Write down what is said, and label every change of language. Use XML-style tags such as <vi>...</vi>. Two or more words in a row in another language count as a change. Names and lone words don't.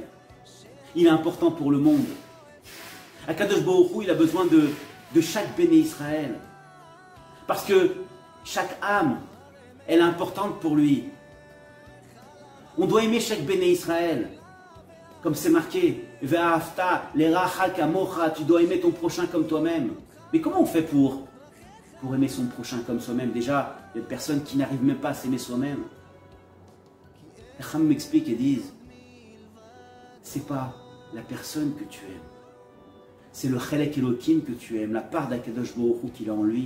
<fr>Il est important pour le monde.</fr> <he>הקדוש ברוך הוא,</he> <fr>il a besoin de chaque</fr> <he>בני ישראל.</he> <fr>Parce que chaque âme, elle est importante pour lui. On doit aimer chaque</fr> <he>בני ישראל.</he> <fr>Comme c'est marqué,</fr> <he>ואהבת לרעך כמוך,</he> <fr>tu dois aimer ton prochain comme toi-même. Mais comment on fait pour aimer son prochain comme soi-même? Déjà, il y a des personnes qui n'arrivent même pas à s'aimer soi-même. Les Chacham m'expliquent et disent, c'est pas la personne que tu aimes, c'est le</fr> <he>חלק אלוקים</he> <fr>que tu aimes, la part d'</fr> <he>הקדוש ברוך הוא</he> <fr>qu'il a en lui.</fr>